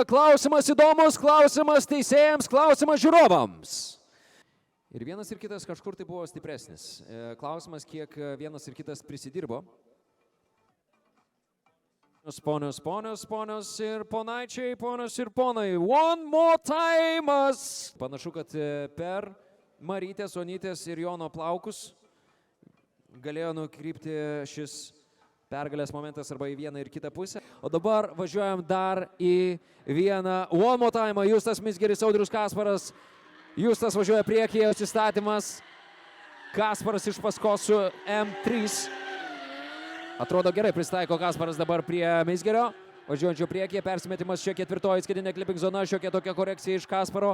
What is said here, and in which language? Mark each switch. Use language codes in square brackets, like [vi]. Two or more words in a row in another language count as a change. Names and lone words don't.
[lt] Klausimas įdomus, klausimas teisėjams, klausimas žiūrovams. Ir vienas ir kitas kažkur tai buvo stipresnis. Klausimas, kiek vienas ir kitas prisidirbo. Ponios ir ponaičiai, ponios ir ponai. [en] One more time. [lt] Panašu, kad per Marytės, Onytės ir Jono plaukus galėjo nukrypti šis pergalės momentas arba į vieną ir kitą pusę. O dabar važiuojam dar į vieną. [en] One more time. [lt] Justas Mizgiris, Audrius Kasparas. Justas važiuoja priekyje, atsistatymas. Kasparas iš paskos su M3. Atrodo gerai pristaiko Kasparas dabar prie Mizgerio. Važiuojančio priekyje, persimetimas čia ketvirtoji įskaitinė clipping zona, šiokia tokia korekcija iš Kasparo.